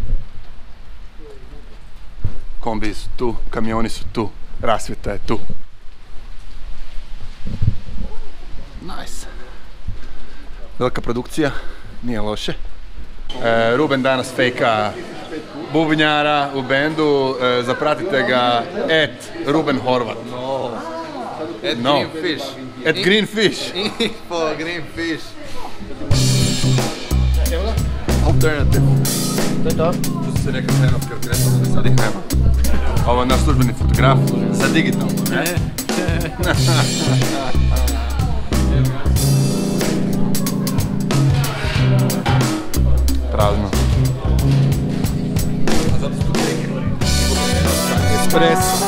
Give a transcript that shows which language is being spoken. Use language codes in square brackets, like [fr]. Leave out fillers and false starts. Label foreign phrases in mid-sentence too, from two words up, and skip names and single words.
[hr] Kombi su tu, kamioni su tu, rasvjeta je tu. Nice. Velika produkcija, nije loše. Ruben danas fejka bubnjara u bendu, zapratite ga @Ruben Horvat. Green Fish. Green Fish. Info Green Fish. Alternative. To je to? Tu su se neka trenovka kretala, sad ih nema. Ovo je naš službeni fotograf, sad digitalno, ne? Prazno. A zato su tu teke. Espresso.